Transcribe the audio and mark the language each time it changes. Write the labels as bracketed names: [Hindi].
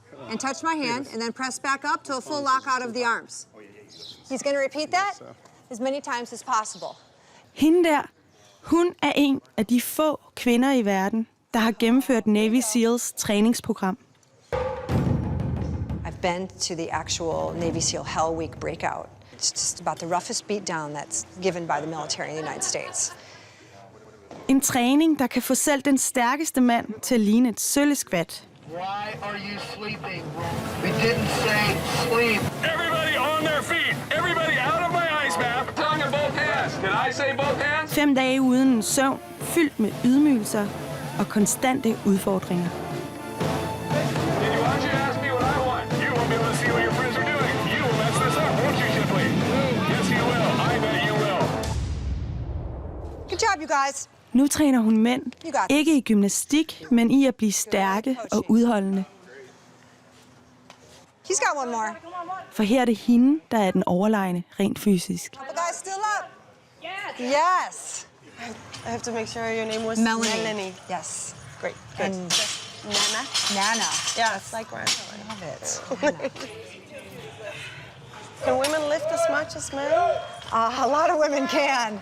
[English] And touch my hand, and then press back up to a full lockout of the arms. He's going to repeat that as many times as possible. [Danish] Hende der, hun er en af de få kvinder i verden, der har gennemført Navy Seals træningsprogram. [English] I've been to the actual Navy SEAL Hell Week breakout. It's just about the roughest beatdown that's given by the military in the United States. [Danish] En træning, der kan få selv den stærkeste mand til at ligne et sølleskvat. [English] Why are you sleeping? We didn't say sleep. Everybody on their feet. Everybody out of my ice bath. Tongue in both hands. Did I say both hands? [Danish] 5 dage uden en søvn, fyldt med ydmygelser og konstante udfordringer. [English] Did you want you to ask me what I want? You won't be able to see what your friends are doing. You will mess this up, won't you, Shipley? Yes, you will. I bet you will. Good job, you guys. [Danish] Nu træner hun mænd, ikke i gymnastik, men i at blive stærke og udholdende. [English] He's got one more. [Danish] For her er det hende, der er den overlegne rent fysisk. [English] The guy's still up. Yes. I have to make sure your name was Melanie. Yes. Great. And Nana? Nana. Yeah, it's like right. Love it. Nana. Can women lift as much as men? A lot of women can.